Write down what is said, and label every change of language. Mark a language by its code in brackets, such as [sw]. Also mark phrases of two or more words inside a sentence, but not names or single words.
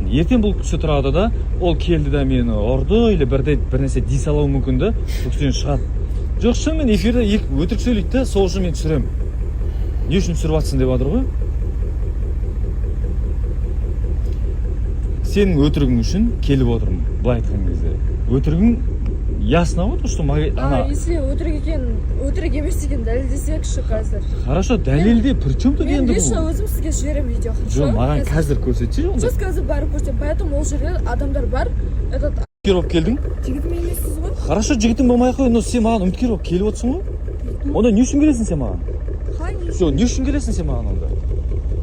[kk] Ертең бұл кісі тұрады да, ол келді да мені ұрды, или бір нәрсе дей салуы мүмкін да, бұл кісіден шығады. Жоқ, шынымен эфирде өтірік сөйлейді да, сол үшін мен түсіремін. Не үшін түсіріп жатсың деп жатыр ғой? Сенің өтірігің үшін келіп отырмын, былай айтқан кезде. [ru] Өтірігің ясно вот, что [kk] если өтірік емес екенін дәлелдесекші қазір. Хорошо, дәлелде, [ru] при чем тут [kk] енді бұл? Мен лично өзім сізге жіберемін видео. Жоқ, маған қазір көрсетші онда. Сіз қазір барып көрсетемін, поэтому ол жерде адамдар бар. Үміткер болып келдің? Жігітім емессіз ғой. Хорошо, жігітім болмай ақ қой, но сен маған үміткер болып келіп отырсың ғой? Онда не үшін келесің сен маған? Жоқ, не үшін келесің сен маған онда?